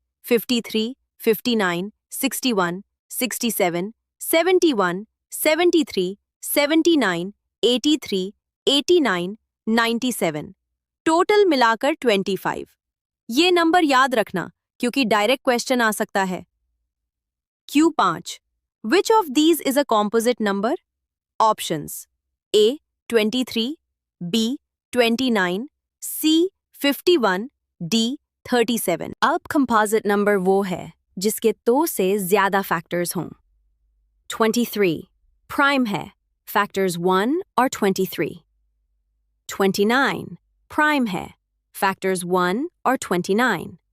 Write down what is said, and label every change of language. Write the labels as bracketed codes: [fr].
[hi] 53, 59, 61, 67, 71, 73, 79, 83, 89, 97, total मिलाकर 25। ये number याद रखना क्योंकि डायरेक्ट क्वेश्चन आ सकता है। [en] Q5. Which of these is a composite number? Options: A 23, B 29, C 51, D 37। [hi] अब कंपोजिट नंबर वो है जिसके 2 से ज्यादा फैक्टर्स हों। 23 प्राइम है, फैक्टर्स 1 और 23। 29 प्राइम है, फैक्टर्स 1 और 29।